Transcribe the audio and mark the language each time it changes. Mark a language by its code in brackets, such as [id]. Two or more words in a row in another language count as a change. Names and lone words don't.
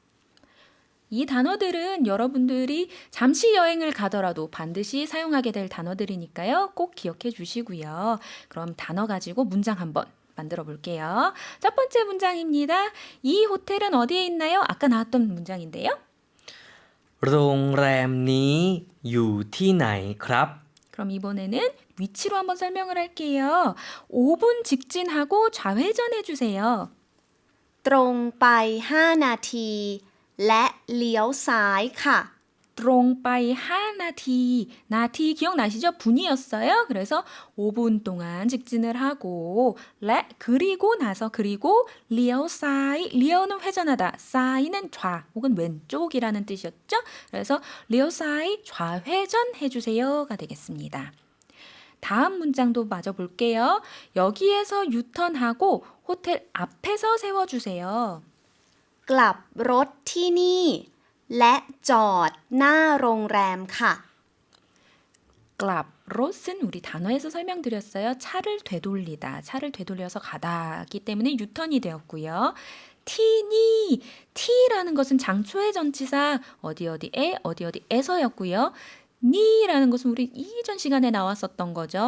[ko] 이 단어들은 여러분들이 잠시 여행을 가더라도 반드시 사용하게 될 단어들이니까요. 꼭 기억해 주시고요. 그럼 단어 가지고 문장 한번 만들어 볼게요. 첫 번째 문장입니다. 이 호텔은 어디에 있나요? 아까 나왔던 문장인데요. [th] โรงแรมนี้อยู่ที่ไหนครับ [ko] 그럼 이번에는 위치로 한번 설명을 할게요. 5분 직진하고 좌회전해 주세요. [th] ตรงไป5 นาที และเลี้ยวซ้ายค่ะ [ko] 롱바이 하나티 나티 기억나시죠? 분이었어요. 그래서 5분 동안 직진을 하고 그리고 리오 사이 리오는 회전하다 사이는 좌 혹은 왼쪽이라는 뜻이었죠. 그래서 리오 사이 좌회전 해주세요가 되겠습니다. 다음 문장도 마저 볼게요. 여기에서 유턴하고 호텔 앞에서 세워주세요. [th] กลับรถที่นี่ และจอดหน้าโรงแรมค่ะ [ko] 클럽 롯은 우리 단어에서 설명드렸어요. 차를 되돌리다, 차를 되돌려서 가다기 때문에 유턴이 되었고요. 티라는 것은 장초의 전치사 어디에서였고요. 니라는 것은 우리 이전 시간에 나왔었던 거죠.